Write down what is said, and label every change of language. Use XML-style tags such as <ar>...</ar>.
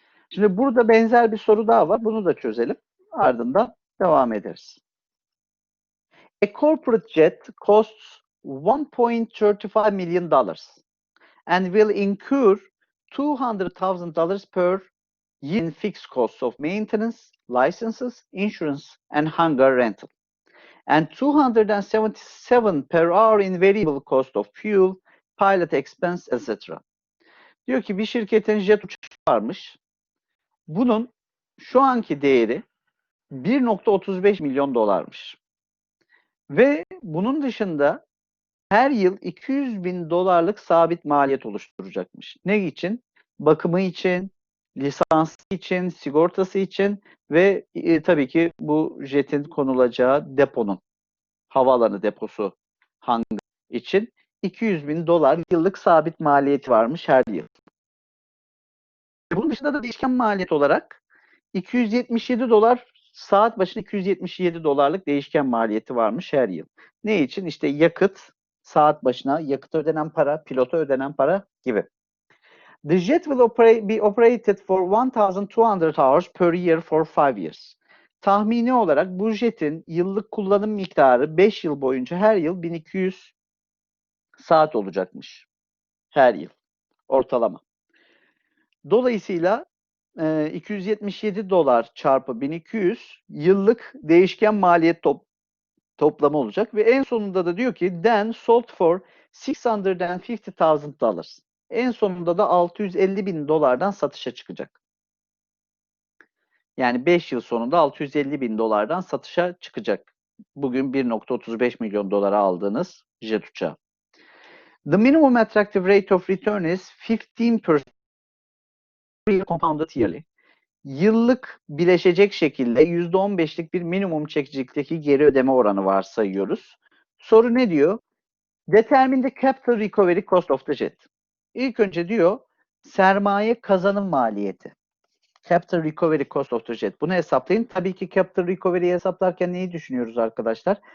<tr>Şimdi burada benzer bir soru daha var. Bunu da çözelim. Ardından devam ederiz.</tr> <en>A corporate jet costs $1.35 million and will incur $200,000 per year in fixed costs of maintenance, licenses, insurance, and hangar rental, and $277 per hour in variable cost of fuel, pilot expense, etc.</en> <tr>Diyor ki bir şirketin jet uçağı varmış. Bunun şu anki değeri $1.35 milyon. Ve bunun dışında her yıl $200.000 sabit maliyet oluşturacakmış. Ne için? Bakımı için, lisansı için, sigortası için ve tabii ki bu jetin konulacağı deponun, havaalanı deposu hangi için $200.000 yıllık sabit maliyeti varmış her yıl. Bunun dışında da değişken maliyet olarak $277, saat başına $277'lık değişken maliyeti varmış her yıl. Ne için? İşte yakıt, saat başına yakıt ödenen para, pilota ödenen para gibi.</tr> <en>The jet will be operated for 1,200 hours per year for 5 years.</en> <tr>Tahmini olarak bu jetin yıllık kullanım miktarı 5 yıl boyunca her yıl 1200 saat olacakmış. Her yıl. Ortalama. Dolayısıyla $277 çarpı 1200 yıllık değişken maliyet toplamı olacak ve en sonunda da diyor ki</tr> <en>then sold for $650,000.</en> <tr>En sonunda da $650.000'dan satışa çıkacak. Yani 5 yıl sonunda $650.000'dan satışa çıkacak. Bugün $1.35 milyon aldığınız jet uçağı.</tr> <en>The minimum attractive rate of return is 15%. year compounded yearly.</en> <tr>Yıllık bileşecek şekilde %15'lik bir minimum çekicikteki geri ödeme oranı varsayıyoruz. Soru ne diyor?</tr> <en>Determine the capital recovery cost of the jet.</en> <tr>İlk önce diyor sermaye kazanım maliyeti.</tr> <en>Capital recovery cost of the jet.</en> <tr>Bunu hesaplayın. Tabii ki capital recovery'yi hesaplarken neyi düşünüyoruz arkadaşlar?</tr>